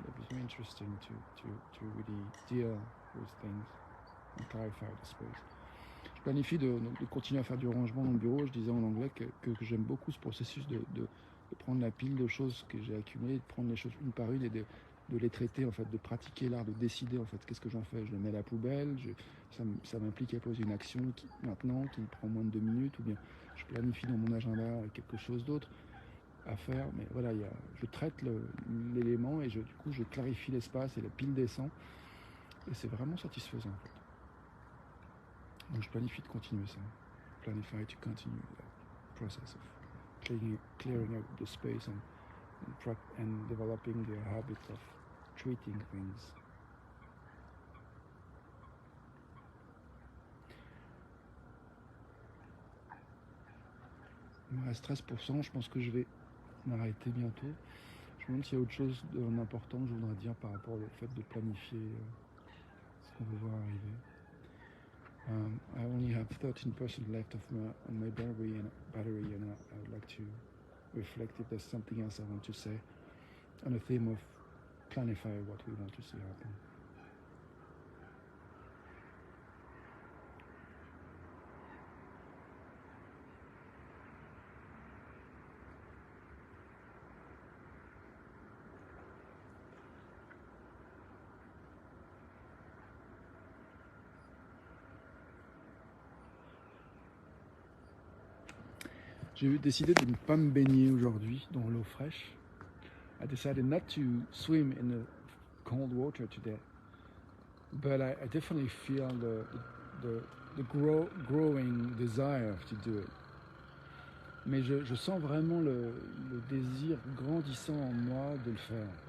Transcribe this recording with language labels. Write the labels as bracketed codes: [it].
[en] It was very interesting to really deal with things and clarify the space. [fr] Je planifie de continuer à faire du rangement dans le bureau. Je disais en anglais que j'aime beaucoup ce processus de prendre la pile de choses que j'ai accumulées, de prendre les choses une par une et de les traiter, en fait, de pratiquer l'art de décider, en fait, qu'est-ce que j'en fais. Je le mets à la poubelle, ça m'implique à poser une action maintenant qui me prend moins de 2 minutes, ou bien je planifie dans mon agenda quelque chose d'autre à faire, mais voilà, je traite l'élément et du coup je clarifie l'espace et la pile descend et c'est vraiment satisfaisant en fait. Donc je planifie de continuer ça. [en] Planify to continue the process of clearing out the space and developing the habit of treating things. [fr] Il me reste 13%, je pense que je vais m'arrêter bientôt. Je Je me demande s'il y a autre chose d'important que je voudrais dire par rapport au fait de planifier ce qu'on veut voir arriver. [en] I only have 13% left of my battery, and I would like to reflect if there's something else I want to say on the theme of planify what we want to see happen. [fr] J'ai décidé de ne pas me baigner aujourd'hui dans l'eau fraîche. [en] I decided not to swim in the cold water today, but I definitely feel the growing desire to do it. [fr] Mais je sens vraiment le désir grandissant en moi de le faire.